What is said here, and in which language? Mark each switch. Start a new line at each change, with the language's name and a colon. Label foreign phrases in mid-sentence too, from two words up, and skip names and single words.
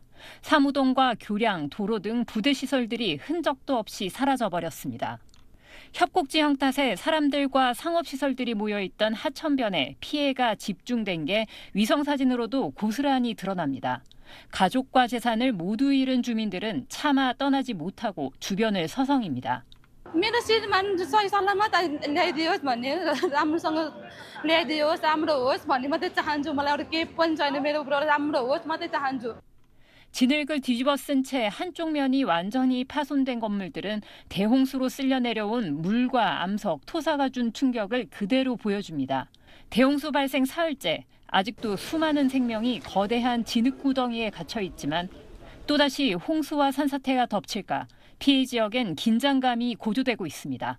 Korean: 사무동과 교량, 도로 등 부대시설들이 흔적도 없이 사라져버렸습니다. 협곡지형 탓에 사람들과 상업시설들이 모여있던 하천변에 피해가 집중된 게 위성사진으로도 고스란히 드러납니다. 가족과 재산을 모두 잃은 주민들은 차마 떠나지 못하고 주변을 서성입니다.
Nepali: मेरो श्रीमान सही सल्लामत ल्याइदियोस् भन्ने राम्रोसँग ल्याइदियोस् राम्रो होस् भन्ने मात्रै चाहन्छु मलाई अरू केही पनि छैन मेरो राम्रो होस् मात्रै चाहन्छु.
Korean: 진흙을 뒤집어 쓴 채 한쪽 면이 완전히 파손된 건물들은 대홍수로 쓸려 내려온 물과 암석, 토사가 준 충격을 그대로 보여줍니다. 대홍수 발생 사흘째, 아직도 수많은 생명이 거대한 진흙구덩이에 갇혀 있지만 또다시 홍수와 산사태가 덮칠까 피해 지역엔 긴장감이 고조되고 있습니다.